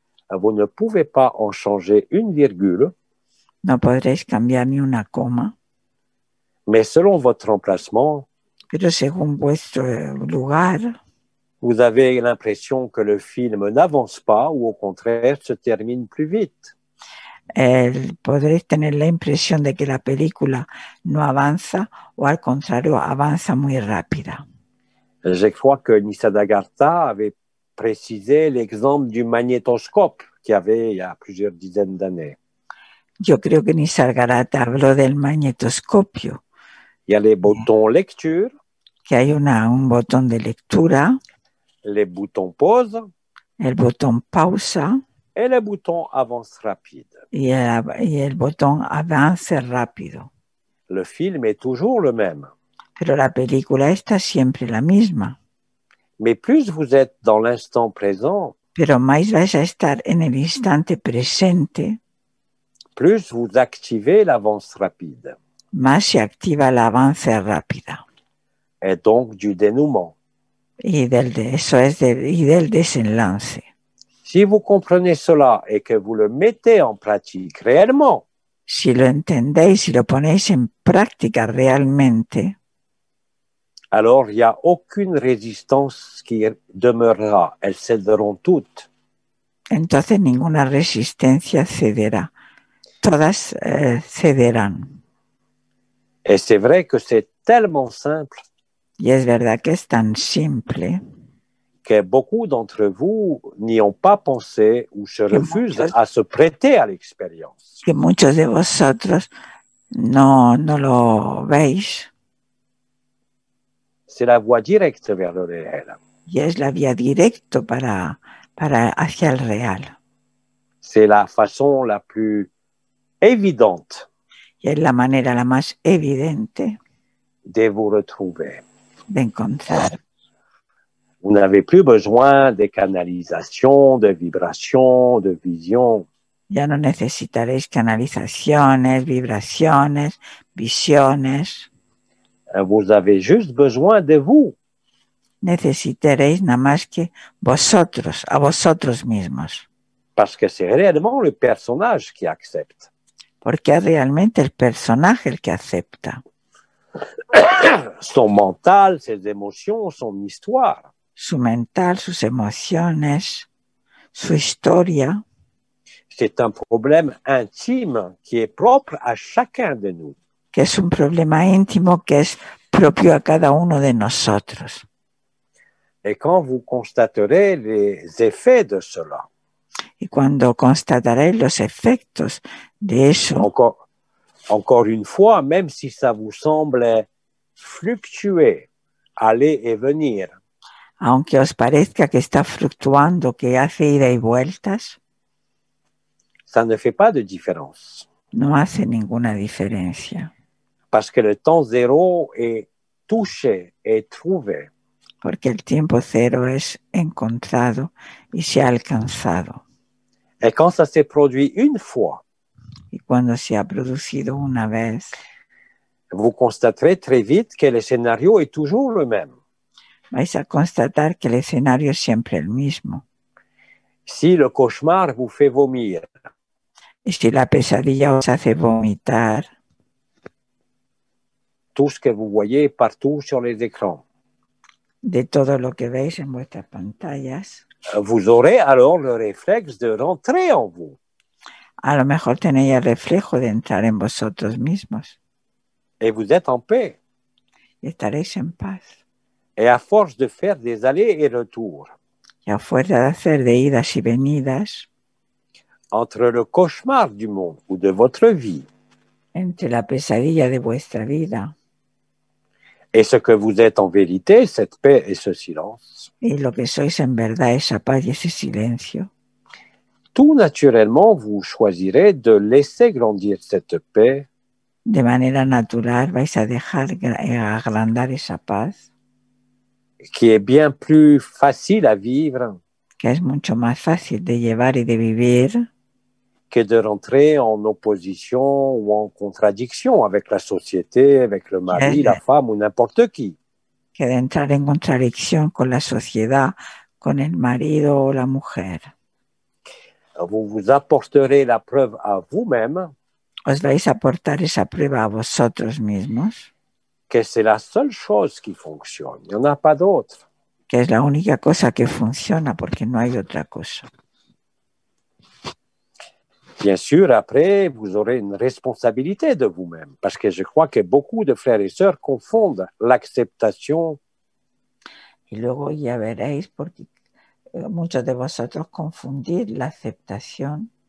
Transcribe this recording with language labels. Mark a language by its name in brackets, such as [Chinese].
[French] Vous ne pouvez pas en changer une virgule, [Spanish] No podréis cambiar ni una coma, [French] mais selon votre emplacement, [Spanish] pero según vuestro lugar, [French] vous avez l'impression que le film n'avance pas ou au contraire se termine plus vite. [Spanish] podréis tener la impresión de que la película no avanza o al contrario avanza muy rápida. [French] Je crois que Nisargadatta avait précisé l'exemple du magnétoscope qu'il y avait il y a plusieurs dizaines d'années. [Spanish] Yo creo que Nisargadatta habló del magnetoscopio, [French] Il y a les boutons lecture, [Spanish] que hay un botón de lectura, [French] les boutons pause [Spanish] el botón pausa [French] et le bouton avance rapide. [Spanish] y el botón avance rápido. [French] Le film est toujours le même. [Spanish] Pero la película está siempre la misma. [French] Mais plus vous êtes dans l'instant présent, [Spanish] Pero más vais a estar en el instante presente, [French] plus vous activez l'avance rapide [Spanish] más se activa la avance rápida. [French] et donc du dénouement. [Spanish] Y del desenlace. [French] Si vous comprenez cela et que vous le mettez en pratique réellement, [Spanish] Si lo entendéis y lo ponéis en práctica realmente, [French] alors il n'y a aucune résistance qui demeurera. Elles céderont toutes. [Spanish] entonces ninguna resistencia cederá. Todas cederán. [French] Et c'est vrai que c'est tellement simple [Spanish] Y es verdad que es tan simple [French] que beaucoup d'entre vous n'y ont pas pensé ou se refusent à se prêter à l'expérience. [Spanish] que muchos de vosotros no lo veis. [French] C'est la voie directe vers le réel. [Spanish] Y es la vía directa para hacia el real. [French] C'est la façon la plus évidente [Spanish] Y es la manera la más evidente [French] de vous retrouver. [Spanish] de encontrar. [French] Vous n'avez plus besoin de canalisation, de vibration, de vision. [Spanish] Ya no necesitaréis canalizaciones, vibraciones, visiones. [French] Vous avez juste besoin de vous. [Spanish] Necesitaréis nada más que vosotros, a vosotros mismos. [French] Parce que c'est réellement le personnage qui accepte. [Spanish] Porque es realmente el personaje el que acepta. [French] Son mental, ses émotions, son histoire. [Spanish] Su mental, sus emociones, su historia. [French] C'est un problème intime qui est propre à chacun de nous. [Spanish] Que es un problema íntimo que es propio a cada uno de nosotros. [French] Et quand vous constaterez les effets de cela, [Spanish] y cuando constataréis los efectos de eso, [French] encore une fois, même si ça vous semble fluctuer, aller et venir, [Spanish] aunque os parezca que está fluctuando, que hace ida y vueltas, [French] ça ne fait pas de différence. [Spanish] no hace ninguna diferencia. [French] Parce que le temps zéro est touché et trouvé. [Spanish] Porque el tiempo cero es encontrado y se ha alcanzado. [French] Et quand ça s'est produit une fois, [Spanish] y cuando se ha producido una vez, [French] vous constaterez très vite que le scénario est toujours le même. [Spanish] Vais a constatar que el escenario es siempre el mismo. [French] Si le cauchemar vous fait vomir, [Spanish] y si la pesadilla os hace vomitar, [French] tout ce que vous voyez partout sur les écrans, [Spanish] de todo lo que veis en vuestras pantallas, [French] vous aurez alors le réflexe de rentrer en vous. [Spanish] A lo mejor tenéis el reflejo de entrar en vosotros mismos. [French] Et vous êtes en paix. [Spanish] Y estaréis en paz. [French] Et à force de faire des allers et retours, [Spanish] y a fuerza de hacer de idas y venidas, [French] entre le cauchemar du monde ou de votre vie, [Spanish] entre la pesadilla de vuestra vida, [French] et ce que vous êtes en vérité, cette paix et ce silence, [Spanish] y lo que sois en verdad, esa paz y ese silencio, [French] tout naturellement, vous choisirez de laisser grandir cette paix [Spanish] de manera natural vais a dejar agrandar esa paz, [French] qui est bien plus facile à vivre [Spanish] que es mucho más fácil de llevar y de vivir [French] que de rentrer en opposition ou en contradiction avec la société, avec le mari, la femme ou n'importe qui. [Spanish] que de entrar en contradicción con la sociedad, con el marido o la mujer. [French] Vous vous apporterez la preuve à vous-même [Spanish] Os vais a aportar esa prueba a vosotros mismos, [French] que c'est la seule chose qui fonctionne. Il n'y en a pas d'autre. [Spanish] que es la única cosa que funciona porque no hay otra cosa. [French] Bien sûr, après, vous aurez une responsabilité de vous-même, parce que je crois que beaucoup de frères et sœurs confondent l'acceptation [Spanish] Y luego ya veréis, porque muchos de vosotros confundís la aceptación